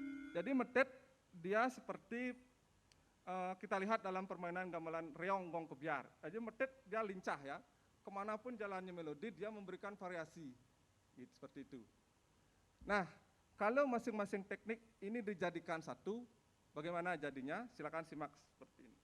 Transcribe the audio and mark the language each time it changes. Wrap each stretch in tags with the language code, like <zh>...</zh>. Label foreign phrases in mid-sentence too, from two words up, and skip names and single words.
<id>Jadi medet dia seperti kita lihat dalam permainan gamelan reong gong kebiar. Jadi medet dia lincah ya, kemanapun jalannya melodi dia memberikan variasi, gitu, seperti itu. Nah, kalau masing-masing teknik ini dijadikan satu, bagaimana jadinya? Silakan simak seperti ini.</id>